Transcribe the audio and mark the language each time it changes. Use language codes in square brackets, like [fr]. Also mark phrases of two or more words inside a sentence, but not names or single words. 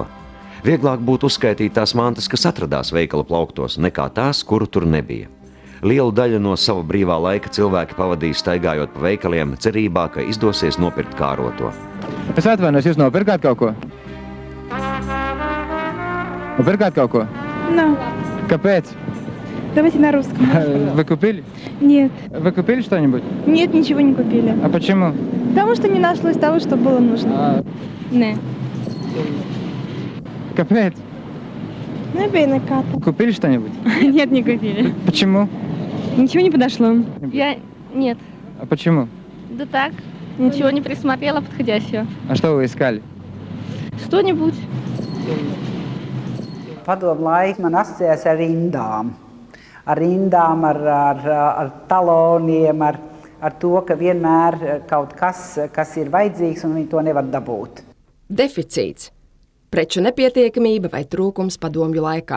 [lv] Vieglāk būtu uzskaitīt tās mantas, kas atradās veikala plauktos, nekā tās, kuru tur nebija. Lielu daļu no sava brīvā laika cilvēki pavadīja staigājot pa veikaliem, cerībā, ka izdosies nopirkt kāroto. Es atvainojos, jūs nopirkāt kaut ko? Nopirkāt kaut ko? No. Kāpēc? [ru] Давайте на русском. Вы купили? Нет. Вы купили что-нибудь? Нет, ничего не купили. А почему? Потому что не нашлось того, что было нужно. Не. [lv] Kāpēc? Nebija nekā. [ru] Купили что-нибудь? Нет, не купили. Почему? Ничего не подошло. Нет. А почему? Да так. Ничего не присмотрела подходящего. А что вы искали? Что-нибудь. [lv] Padomu laika man asociējās ar rindām. ar rindām, ar taloniem, ar to, ka vienmēr kaut kas ir vajadzīgs un viņi to nevar dabūt. Deficīts, preču nepietiekamība vai trūkums padomju laikā.